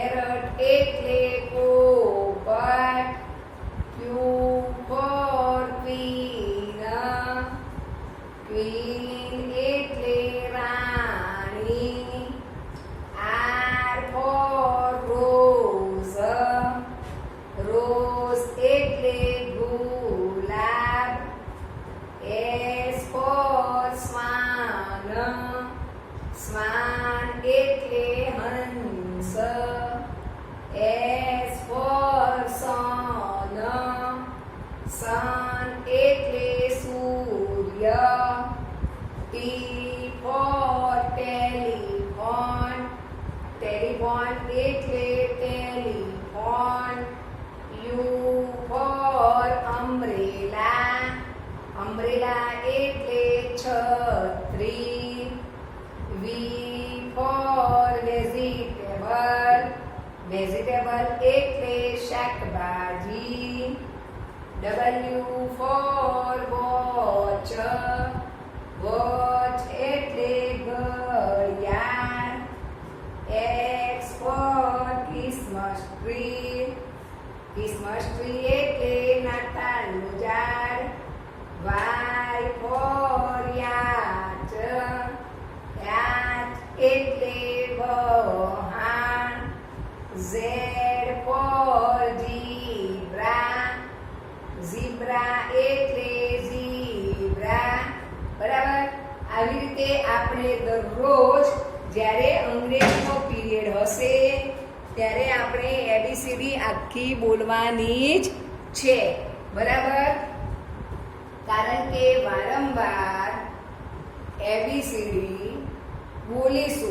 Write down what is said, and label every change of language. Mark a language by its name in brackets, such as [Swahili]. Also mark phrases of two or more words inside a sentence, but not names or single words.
[Gujarati] એટલે પોપટ. [English] Q for queen. [Gujarati] Queen એટલે રાણી. [English] R for rose. [Gujarati] Rose એટલે ગુલાબ. [English] S for swan. [Gujarati] Swan એટલે હંસ. [English] S for sun. [Gujarati] Sun એટલે સૂર્ય. [English] T for telephone. [Gujarati] Telephone એટલે telephone. [English] U for umbrella. [Gujarati] Umbrella એટલે છત્રી. [English] V for vegetable. [Gujarati] Vegetable એટલે શાકભાજી. [English] W for watch. [Gujarati] Watch એટલે ઘડિયાળ. [English] X for Christmas tree. Christmas tree [Gujarati] એટલે નાતાલનું ઝાડ. [English] Y for yacht. [Gujarati] Yacht એટલે વહાણ. [English] Z for zebra. [Gujarati] Zebra એટલે zebra. બરાબર. આવી રીતે આપણે દરરોજ જ્યારે અંગ્રેજીનો પીરિયડ હશે ત્યારે આપણે એબીસીડી આખી બોલવાની જ છે. બરાબર. કારણ કે વારંવાર એબીસીડી બોલીશું.